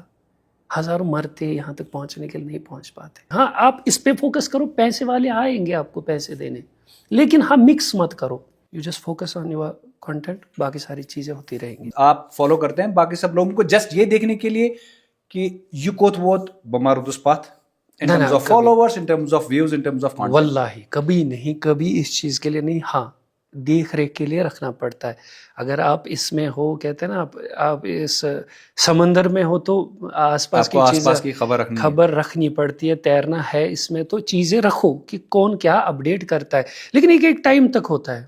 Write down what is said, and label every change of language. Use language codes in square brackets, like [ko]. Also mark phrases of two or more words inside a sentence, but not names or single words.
[hi] हज़ारों मरते यहाँ तक पहुँचने के लिए नहीं पहुँच पाते। हाँ, आप इस पे फोकस करो, पैसे वाले आएंगे आपको पैसे देने, लेकिन हाँ मिक्स मत करो। [en] you just focus on your content, [hi] बाकी सारी चीज़ें होती रहेंगी। आप फॉलो करते हैं बाकी सब लोगों को जस्ट ये देखने के लिए कि यू [ks] कोत वोत बमारुदुस पाथ [en] in terms of followers, in terms of views, in terms of content? [hi] वल्लाही कभी नहीं, कभी इस चीज़ के लिए नहीं। हाँ, देख रेख के लिए रखना पड़ता है। अगर आप इसमें हो, कहते हैं ना, आप इस समंदर में हो तो आसपास की चीज़ें खबर रखनी पड़ती है। तैरना है इसमें तो चीज़ें रखो कि कौन क्या अपडेट करता है, लेकिन एक टाइम तक होता है।